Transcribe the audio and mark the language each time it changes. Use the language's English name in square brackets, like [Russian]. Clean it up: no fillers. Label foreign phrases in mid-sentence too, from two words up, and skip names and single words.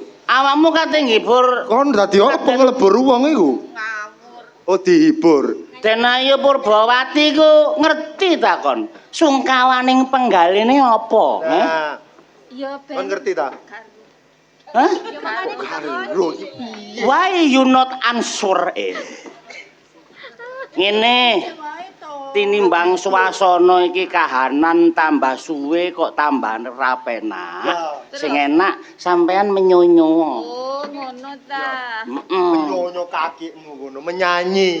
[Javanese] Awakmu kate ngibur Kon dadi apa nglebur wong iku? Ngawur. Oh dihibur. Den Ayu Purbawati ku ngerti ta kon? Sungkawaning penggaline apa? Nah, Ya ben. kon ngerti ta? Hah? Ya makane Karo [English] Why you not answer it? [Javanese] Ngene, wae to. tinimbang swasana iki kahanan tambah suwe kok tambah rapenak. Sing enak sampean menyonyo. Oh, ngono ta. Heeh. Nyonyo kakimu ngono menyanyi.